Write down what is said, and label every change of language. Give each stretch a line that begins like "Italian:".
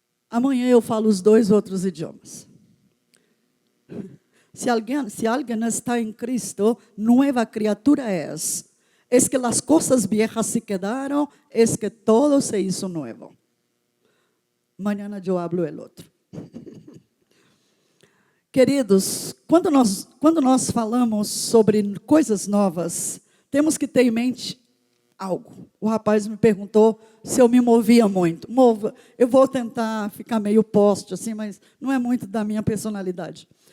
Portuguese: Amanhã eu falo os 2 outros idiomas. Se alguém está em Cristo,
Spanish: nueva criatura es. Es que las cosas viejas se quedaron, es que todo se hizo nuevo. Mañana yo hablo el outro.
Portuguese: Queridos, quando nós falamos sobre coisas novas, temos que ter em mente algo. O rapaz me perguntou se eu me movia muito. Eu vou tentar ficar meio poste assim, mas não é muito da minha personalidade.